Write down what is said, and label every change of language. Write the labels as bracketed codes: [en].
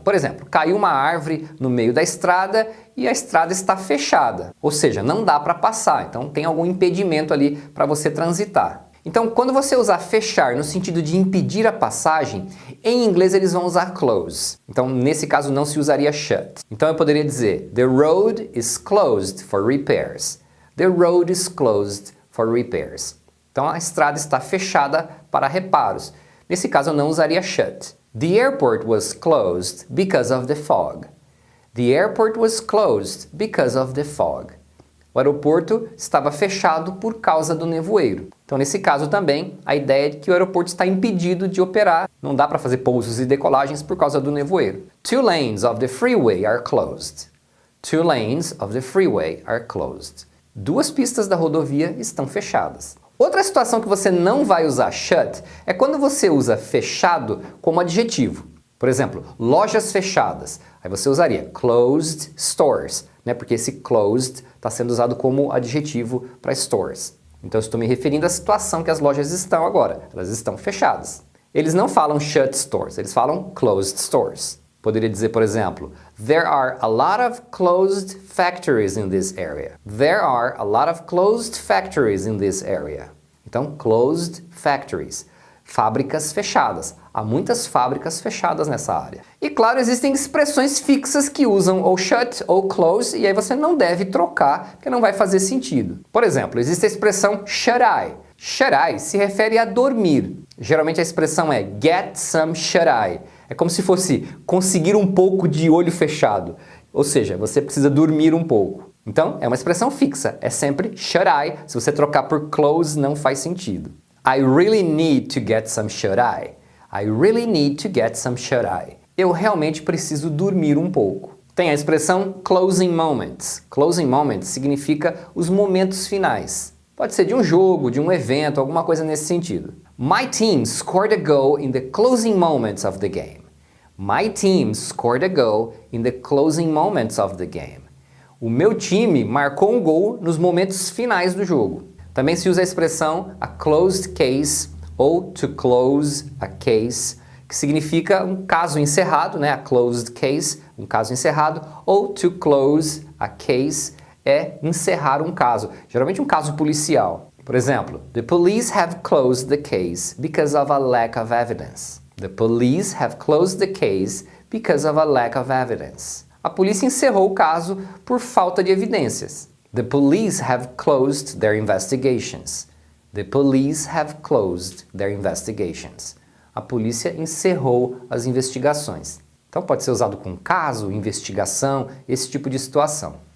[pt] Por exemplo, caiu uma árvore no meio da estrada e a estrada está fechada. Ou seja, não dá para passar, então tem algum impedimento ali para você transitar. Então, quando você usar fechar no sentido de impedir a passagem, em inglês eles vão usar close. Então, nesse caso não se usaria shut. Então eu poderia dizer, [en] the road is closed for repairs. The road is closed for repairs. [pt] Então a estrada está fechada para reparos. Nesse caso eu não usaria shut. [en] The airport was closed because of the fog. The airport was closed because of the fog. [pt] O aeroporto estava fechado por causa do nevoeiro. Então nesse caso também a ideia é de que o aeroporto está impedido de operar. Não dá para fazer pousos e decolagens por causa do nevoeiro. [en] 2 lanes of the freeway are closed. 2 lanes of the freeway are closed. [pt] 2 pistas da rodovia estão fechadas. Outra situação que você não vai usar shut é quando você usa fechado como adjetivo. Por exemplo, lojas fechadas. Aí você usaria [en] closed stores, [pt] né? Porque esse closed está sendo usado como adjetivo para stores. Então eu estou me referindo à situação que as lojas estão agora. Elas estão fechadas. Eles não falam [en] shut stores, [pt] eles falam [en] closed stores. [pt] Poderia dizer, por exemplo, [en] there are a lot of closed factories in this area. There are a lot of closed factories in this area. [pt] Então, closed factories. Fábricas fechadas. Há muitas fábricas fechadas nessa área. E claro, existem expressões fixas que usam ou shut ou close, e aí você não deve trocar, porque não vai fazer sentido. Por exemplo, existe a expressão shut eye. Shut eye se refere a dormir. Geralmente a expressão é [en] get some shut eye. [pt] É como se fosse conseguir um pouco de olho fechado. Ou seja, você precisa dormir um pouco. Então, é uma expressão fixa. É sempre shut eye. Se você trocar por close, não faz sentido. [en] I really need to get some shut eye. I really need to get some shut eye. [pt] Eu realmente preciso dormir um pouco. Tem a expressão closing moments. Closing moments significa os momentos finais. Pode ser de um jogo, de um evento, alguma coisa nesse sentido. [en] My team scored a goal in the closing moments of the game. My team scored a goal in the closing moments of the game. [pt] O meu time marcou um gol nos momentos finais do jogo. Também se usa a expressão [en] a closed case [pt] ou [en] to close a case, [pt] que significa um caso encerrado, né? A closed case, um caso encerrado, ou to close a case é encerrar um caso, geralmente um caso policial. Por exemplo, [en] the police have closed the case because of a lack of evidence. [pt] The police have closed the case because of a lack of evidence. A polícia encerrou o caso por falta de evidências. [en] The police have closed their investigations. The police have closed their investigations. [pt] A polícia encerrou as investigações. Então pode ser usado com caso, investigação, esse tipo de situação.